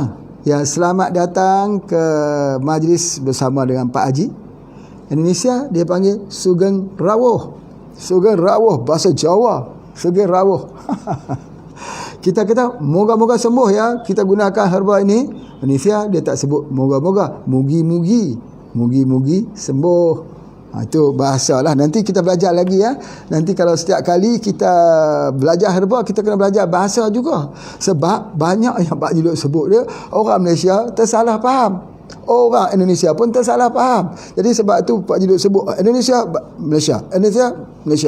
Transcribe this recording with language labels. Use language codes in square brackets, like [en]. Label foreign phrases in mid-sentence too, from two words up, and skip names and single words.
[ms] Ya, selamat datang ke majlis bersama dengan Pak Haji. Indonesia dia panggil [jv] Sugeng Rawuh. Sugeng Rawuh [ms] bahasa Jawa. [jv] Sugeng Rawuh. [ms] Kita kata moga-moga sembuh ya. Kita gunakan herba ini. Indonesia dia tak sebut moga-moga, mugi-mugi. [jv] Mugi-mugi sembuh. [ms] Itu bahasa lah. Nanti kita belajar lagi ya. Nanti kalau setiap kali kita belajar herba, kita kena belajar bahasa juga. Sebab banyak yang Pak Haji duk sebut dia, orang Malaysia tersalah faham. Orang Indonesia pun tersalah faham. Jadi sebab tu Pak Haji duk sebut Indonesia, Malaysia, Indonesia, Malaysia.